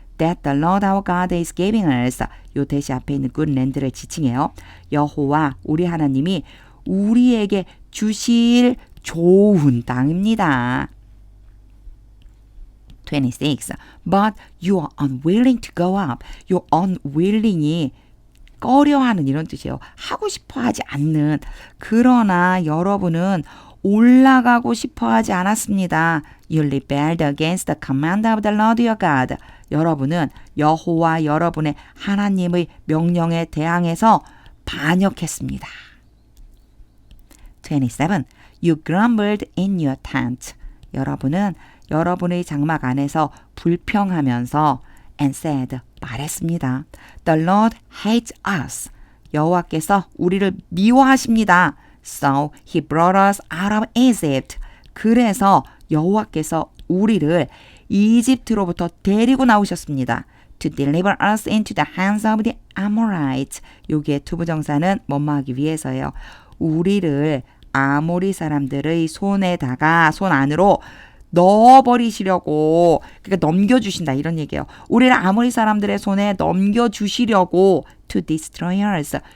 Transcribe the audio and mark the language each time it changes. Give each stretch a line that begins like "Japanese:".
English: That the Lord our God is giving us.
Korean: 요 대시 앞에 있는 good land를 지칭해요. 여호와 우리 하나님이 우리에게 주실 좋은 땅입니다. 26.
English: But you are unwilling to go up.
Korean: 요 unwilling이 꺼려하는 이런 뜻이에요. 하고 싶어 하지 않는. 그러나 여러분은 올라가고 싶어 하지 않았습니다.
English: You rebelled against the command of the Lord your God.
Korean: 여러분은 여호와 여러분의 하나님의 명령에 대항해서 반역했습니다. 27.
English: You grumbled in your tent.
Korean: 여러분은 여러분의 장막 안에서 불평하면서
English: and said,
Korean: 말했습니다.
English: The Lord hates us.
Korean: 여호와께서 우리를 미워하십니다.
English: So he brought us out of Egypt.
Korean: 그래서 여호와께서 우리를 이집트로부터 데리고 나오셨습니다.
English: To deliver us into the hands of the Amorites.
Korean: 여기에 투부정사는 뭐뭐하기 위해서예요. 우리를 아모리 사람들의 손에다가, 손 안으로 넣어버리시려고, 그러니까 넘겨주신다 이런 얘기예요. 우리를 아모리 사람들의 손에 넘겨주시려고
English: to destroy us.